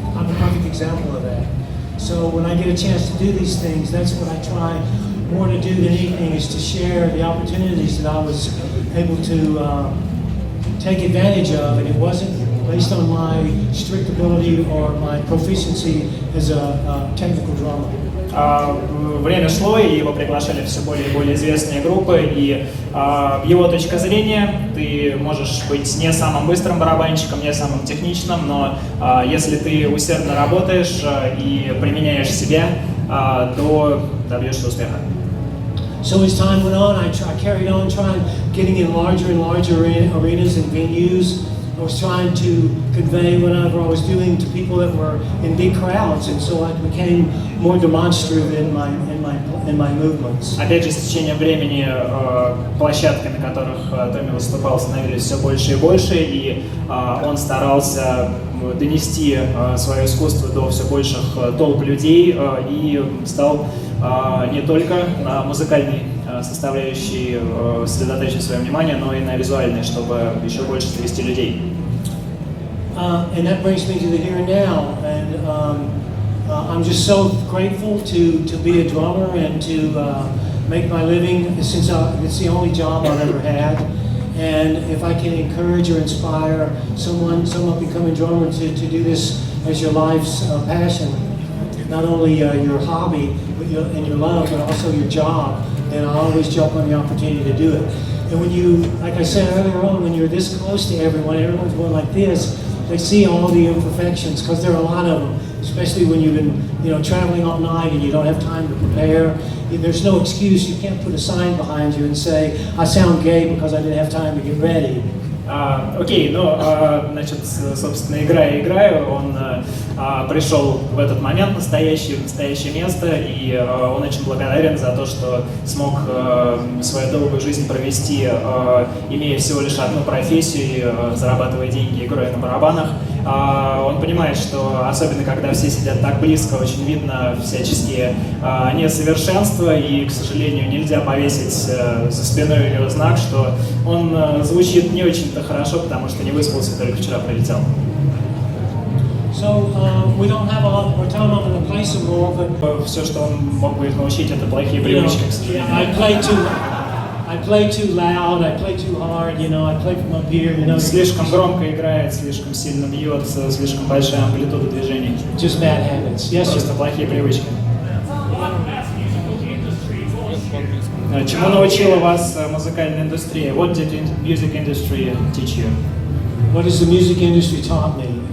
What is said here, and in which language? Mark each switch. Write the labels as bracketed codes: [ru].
[en] I'm a perfect example of that. So when I get a chance to do these things, that's what I try more to do than anything, is to share the opportunities that I was able to take advantage of, and it wasn't based on my strict ability or my proficiency as a technical drummer. [ru] Время шло, и его приглашали все более и более известные группы, и его точка зрения, ты можешь быть не самым быстрым барабанщиком, не самым техничным, но если ты усердно работаешь и применяешь себя, то добьешься успеха. [en] So as time went on, I carried on trying, getting in larger and larger arenas and venues. I was trying to convey whatever I was doing to people that were in big crowds, and so I became more demonstrative in my movements. [ru] Опять же, с течением времени площадки, на которых Томми выступал, становились все больше и больше, и он старался донести свое искусство до все больших толп людей и стал не только на музыкальной составляющей сосредоточить свое внимание, но и на визуальной, чтобы еще больше завести людей. [en] And that brings me to the here and now, and I'm just so grateful to be a drummer and to make my living, since it's the only job I've ever had. And if I can encourage or inspire someone becoming a drummer to do this as your life's passion, not only your hobby and your love, but also your job, then I always jump on the opportunity to do it. And when you, like I said earlier on, when you're this close to everyone's going like this, they see all the imperfections, because there are a lot of them, especially when you've been traveling all night and you don't have time to prepare. There's no excuse. You can't put a sign behind you and say, I sound gay because I didn't have time to get ready. [ru] Окей, значит, собственно, играю, он пришел в этот момент настоящее место, и он очень благодарен за то, что смог свою долгую жизнь провести, имея всего лишь одну профессию, зарабатывая деньги, играя на барабанах. Он понимает, что особенно когда все сидят так близко, очень видно всяческие несовершенства, и, к сожалению, нельзя повесить за спиной у него знак, что он звучит не очень-то хорошо, потому что не выспался, только вчера прилетел. [en] So we don't have a lot more time. I'm going to play some more, but [ru] все, что он мог бы их научить, это плохие привычки, к сожалению. [en] I play too loud, I play too hard, I play from up here, [ru] Слишком громко играет, слишком сильно бьет, слишком большая амплитуда движений. [en] Just bad habits. Yes, [ru] Просто плохие привычки. Чему научила вас музыкальная индустрия? [en] What did the music industry teach you? What has the music industry taught me?